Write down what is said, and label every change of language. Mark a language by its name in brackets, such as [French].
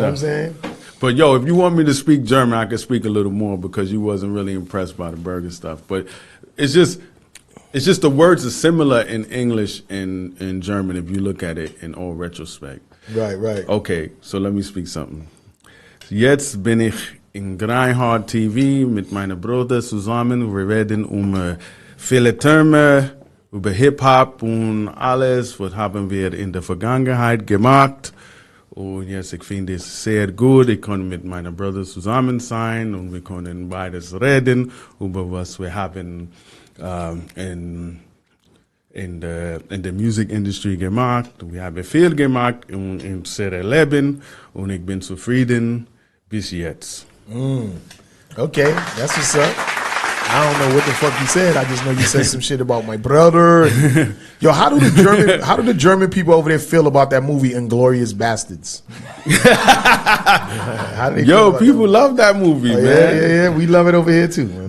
[English] what I'm saying? But yo, if you want me to speak German, I can speak a little more because you wasn't really impressed by the burger stuff. But it's just the words are similar in English and in German if you look at it in all retrospect. Right. Okay, so let me speak something. [German] Jetzt bin ich in Grindhard TV mit meiner Bruder zusammen. Wir reden viele Terme über Hip-Hop und alles, was haben wir in der Vergangenheit gemacht. Und jetzt, ich finde es sehr gut, ich kann mit meiner Bruder zusammen sein und wir können beides reden über was wir haben in der Musikindustrie gemacht. Wir haben viel gemacht und im sehr Leben und ich bin zufrieden bis jetzt. [English] Okay, that's what's up. I don't know what the fuck you said. I just know you said some shit about my brother. Yo, how do the German people over there feel about that movie Inglourious Bastards? Yo, people love that movie, man. Yeah. We love it over here too. Man.